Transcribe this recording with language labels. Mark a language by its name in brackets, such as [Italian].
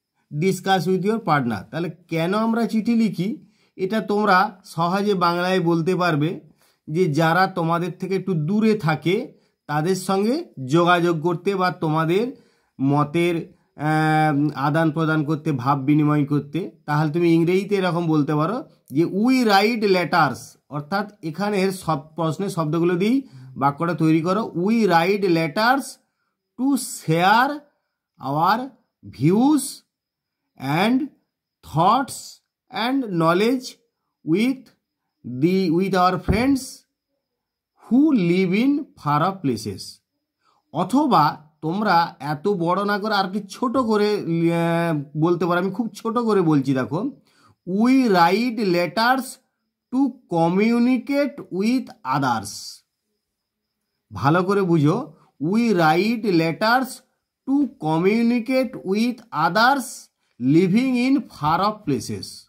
[English] discuss with your partner, [Bangla] তাহলে কেন আমরা চিঠি লিখি এটা তোমরা সহজে বাংলায় বলতে পারবে যে যারা তোমাদের থেকে একটু দূরে থাকে তাদের সঙ্গে যোগাযোগ করতে বা তোমাদের মতের আদান প্রদান করতে, ভাব বিনিময় করতে। তাহলে তুমি ইংরেজিতে এরকম বলতে পারো যে [English] we write letters, [Bangla] অর্থাৎ এখানের সব প্রশ্নের শব্দগুলো দিয়েই বাক্যটা তৈরি করো। [English] We write letters to share our views and thoughts and knowledge with our friends who live in far off places। [Bangla] অথবা তোমরা এত বড় না করে আর কি ছোট করে বলতে পারো। আমি খুব ছোট করে বলছি, দেখো। [English] We write letters to communicate with others. [Bangla] ভালো করে বুঝো, [English] We write letters to communicate with others living in far off places.